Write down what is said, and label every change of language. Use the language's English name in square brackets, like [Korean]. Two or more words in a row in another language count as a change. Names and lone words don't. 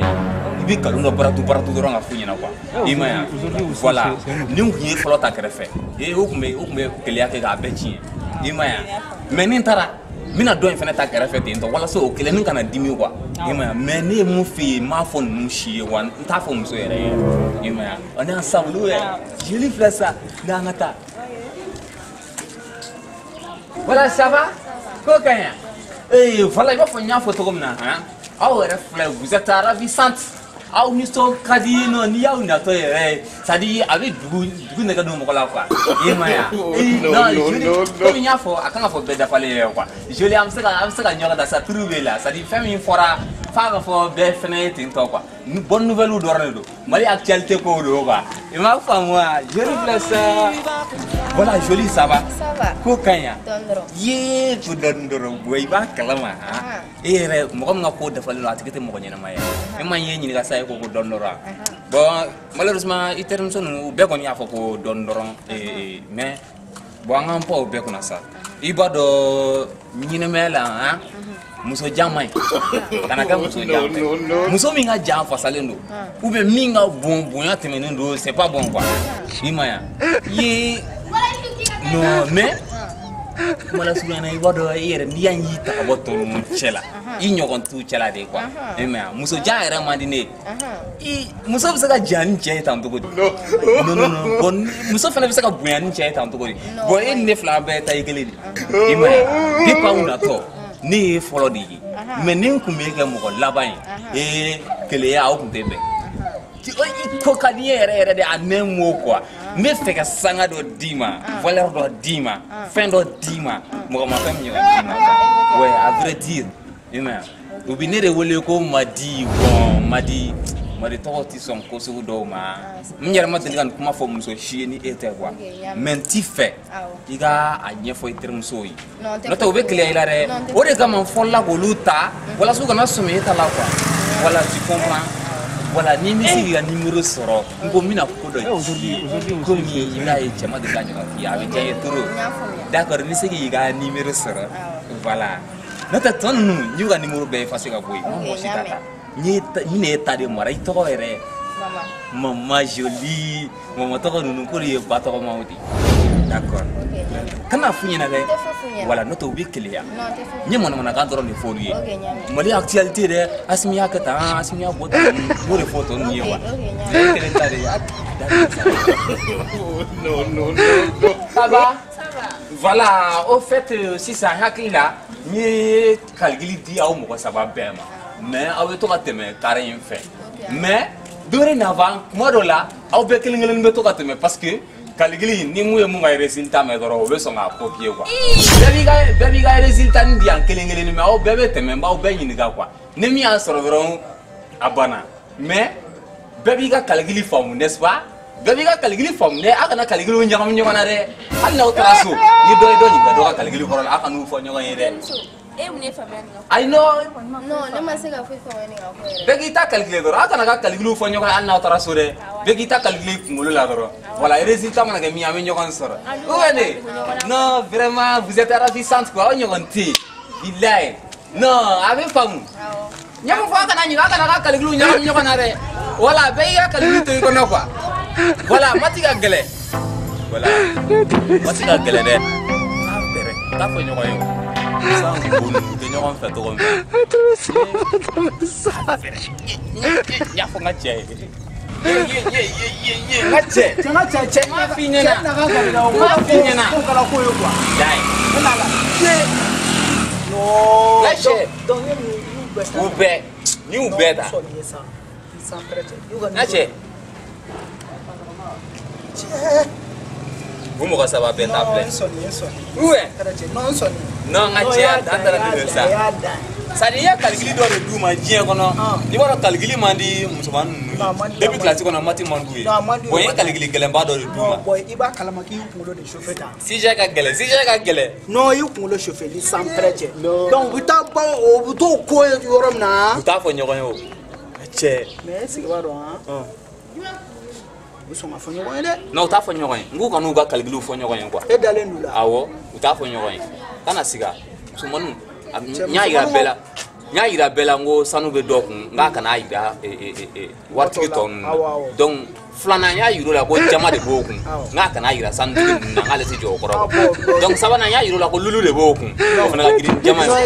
[Bambara] ye i bɛ nkalon dɔ baratu dɔrɔn ka f'u ɲɛna quoi i ma ye voilà ni n kun ye fɔlɔ ta kɛrɛfɛ o kun bɛ keleya kɛ k'a bɛɛ tiɲɛ i ma ye mais ni n taara n bɛna dɔ in fana ta kɛrɛfɛ ten tɔ walasa o kelen ni kana dimi quoi i ma ye mais ne ye mun f'i ye n m'a fɔ ninnu si ye wa n t'a fɔ muso yɛrɛ ye i ma ye ne ensemble joli filɛ sa n'an ka taa [French] voilà ça va [Bambara] ko ka ɲi voilà i b'a fɔ n y'a fɔ cogo min na aw yɛrɛ filɛ [French] vous êtes ravissante [Bambara] aw nisɔn ka di nɔ n'i y'aw natɔ yɛrɛ [French] c'est à dire [Bambara] a bɛ dugu nɛgɛ don mɔgɔ la quoi i ma ye non joli komi n y'a fɔ a kan ka fɔ bɛɛ dafalen yɛrɛ quoi joli an bɛ se ka ɲɔgɔn da sa turu bɛ la [French] c'est à [Bambara] dire fɛn min fɔra f'a ka fɔ bɛɛ fɛnɛ ye ten tɔ quoi [French] bonne nouvelle [Bambara] dɔrɔn de don Mali actualité ko don quoi i m'a faamu wa joli filɛ sa voilà joli [French] ça va [Bambara] ko ka ɲi ye ko dɔɔnin dɔrɔn i b'a kalama e yɛrɛ mɔgɔ min ka ko dafalen don a tigi tɛ mɔgɔ ɲɛnama ye e ma ye ɲininka sa ye ko dɔɔnin dɔrɔn [French] bon malheureusement [Bambara] i terimuso ninnu u bɛɛ kɔni y'a fɔ ko dɔɔnin dɔrɔn [French] mais bon [Bambara] an k'an pan o bɛɛ kunna sa i b'a dɔn ɲinɛmaya la muso jan man ɲi kana kɛ muso jan fɛ muso min ka jan fasalen don [French] ou bien [Bambara] min ka bonya tɛmɛnen don [French] c'est pas bon quoi [Bambara] i ma ye [French] non mais [Bambara] kumala surunyana i b'a dɔn i yɛrɛ n'i y'i ta ka bɔ tɔ ninnu cɛ la i ɲɔgɔn t'u cɛ la de quoi i ma ye muso jan yɛrɛ man di ne ye muso bɛ se ka jan ni cɛ ye tan cogo di [French] non bon [Bambara] muso fana bɛ se ka bonya ni cɛ ye tan cogo di bon e ni ne fila bɛɛ ta ye kelen de i ma ye depuis aw natɔ ne ye fɔlɔ de ye mais ni n kun bɛ kɛ mɔgɔ laban ye keleya aw kun tɛ bɛn i ko ka di n ye yɛrɛ de a ne m'o quoi n bɛ fɛ ka sanga dɔ d'i ma valeur dɔ d'i ma fɛn dɔ d'i ma mɔgɔ ma fɛn min ɲɔgɔn d'i ma [French] quoi ouais à vrai dire [Bambara] i ma ye u bɛ ne de wele ko Madi bon Madi tɔgɔ tɛ sɔn ko sugu dɔw ma n yɛrɛ ma deli ka nin kuma fɔ muso si ye ni e tɛ [French] quoi mais [Bambara] n t'i fɛ i ka a ɲɛfɔ i terimusow ye n'o tɛ u bɛ keleya i la dɛ o de kama n fɔlɔla k'olu ta walasa u kana sɔmi e ta la [French] quoi voilà tu comprends voilà [Bambara] ni n bɛ se k'i ka numéro sɔrɔ n ko n bɛna ko dɔ ci ye komi i b'a ye cɛ ma deli ka ɲɔgɔn k'i ye a bɛ diya n ye [French] trop d'accord [Bambara] n bɛ se k'i ka numéro sɔrɔ voilà n'o tɛ tɔ ninnu n y'u ka numéro bɛɛ effacer ka bɔ yen n ma mɔgɔ si ta ta ni ne ye ta de mara i tɔgɔ yɛrɛ Mama Jolie mama tɔgɔ ninnu ko de ye ba tɔgɔmaw de d'accord kana f'u ɲɛna dɛ voilà n'o tɛ u bɛ keleya n ye manamanakan dɔrɔn de fɔ olu ye Mali actualité dɛ Asimi y'a kɛ tan Asimi y'a bɔ tan n b'o de fɔ tɔ ninnu ye wa kelen ta de [French] non ça va voilà au fait [Bambara] sisan hakili la n ye kaligili di aw mɔgɔ saba bɛɛ ma mais aw bɛ to ka tɛmɛ carré in fɛ [French] mais dorénavant [Bambara] kuma dɔ la aw bɛɛ kelen kelen bɛ to ka tɛmɛ [French] parce que [Bambara] kaligili ni mun ye mun ka résultat mɛn dɔrɔn o bɛ sɔn k'a copier quoi bɛɛ b'i ka résultat nin di yan kelen kelen mais aw bɛɛ bɛ tɛmɛ n b'aw bɛɛ ɲininka quoi ni min y'a sɔrɔ dɔrɔn a banna mais bɛɛ b'i ka kaligili faamu [French] n'est-ce pas [Bambara] bɛɛ b'i ka kaligili faamu dɛ a kana kaligiliw ɲagami ɲɔgɔn na dɛ hali n'aw taara so ni dɔ ye dɔ ɲininka dɔ ka kaligili kɔrɔ la a kan'u fɔ ɲɔgɔn ye dɛ. Ayi non ne ma se ka foyi fɔ nin ka ko yɛrɛ bɛɛ k'i ta calculer dɔrɔn a kana ka calculer fɔ ɲɔgɔn ye hali n'aw taara so dɛ bɛɛ k'i ta calculer kunkolo la dɔrɔn [French] voilà résultat [Bambara] mana kɛ min an bɛ ɲɔgɔn sɔrɔ [French] ou bien [Bambara] ne [French] non vraiment vous êtes ravissante quoi [Bambara] aw ɲɔgɔn tɛ yen bilayi non a bɛ faamu ɲɛmɛ fɔ a kana ɲininka a kana ka calculer ɲagami ɲɔgɔn na dɛ voilà bɛɛ y'i ka calculer to i kɔnɔ quoi voilà mati ka gɛlɛ voilà mati ka gɛlɛ dɛ a bɛrɛ t'a fɔ ɲɔgɔn ye o. [French] Sans boulot, [Bambara] de ɲɔgɔn fɛ cogo min y'a fɔ n ka cɛ ye n ka cɛ m'a f'i ɲɛna m'a f'i ɲɛna u bɛɛ ni y'u bɛɛ ta n ka cɛ u mɔgɔ saba bɛɛ ta filɛ non n ka cɛ dan taara ne bɛ sa [French] c'est à dire [Bambara] i ye kaligili dɔ de d'u ma diɲɛ kɔnɔ i b'a dɔn kaligili man di musomanin ninnu [French] depuis classe [Bambara] kɔnɔ mati man d'u ye bon i ye kaligili gɛlɛnba dɔ de d'u ma i b'a kalama k'i kunkolo de chauffer tan sujet ka gɛlɛn non i kunkolo chauffer ni [French] sans prêt donc [Bambara] u t'a ban o bɛ t'o ko ye yɔrɔ min na u t'a fɔ ɲɔgɔn ye o cɛ [French] mais est-ce que [Bambara] i b'a dɔn u sɔn ka fɔ ɲɔgɔn ye dɛ. Non u t'a fɔ ɲɔgɔn ye n k'u kan'u ka calcul fɔ ɲɔgɔn ye quoi. E dalen d'u la. Awɔ u t'a fɔ ɲɔgɔn ye kana siga musomaninw n y'a yira bɛɛ la n y'a yira bɛɛ la n ko sanu bɛ dɔ kun n k'a kana yira waritigi tɔ ninnu na donc filanan n y'a yir'u la ko jama de b'o kun n k'a kana yira sanutigi ninnu na n k'ale tɛ jɔ o kɔrɔ donc sabanan n y'a yir'u la ko lulu de b'o kun o fana ka girin jama ye.